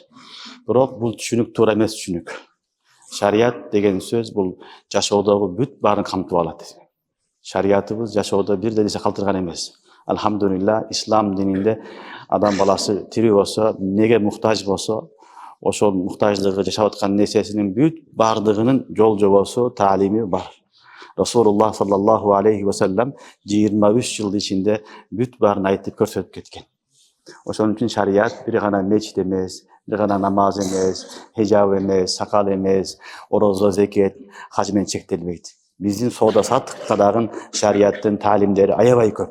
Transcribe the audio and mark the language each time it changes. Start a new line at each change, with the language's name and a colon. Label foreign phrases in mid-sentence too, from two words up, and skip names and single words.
Kyrgyz: Бирок бул түшүнүк туура эмес түшүнүк. Шарият деген сөз бул жашоодогу бүт баарын камтып алат. Шариятыбыз жашоодо бир да нерсе калтырган эмес. Алхамдулилла, ислам дининде адам баласы тирүү болсо, неге муктаж болсо, ошол муктаждыгы жашап аткан нерсесинин бүт баардыгынын жол жобосу, таалими бар. Расулуллах
Arabic: صلى الله عليه وسلم
Kyrgyz: 23 жыл ичинде бүт баарын айтып көрсөтүп кеткен. Ошон үчүн шарият бир гана мечит эмес, бир гана намаз эмес, хижаб эмес, сакал эмес, орозо, зекет, хаж менен чектелбейт. Биздин соода саттыкта дагы шариаттын таалимдери аябай көп.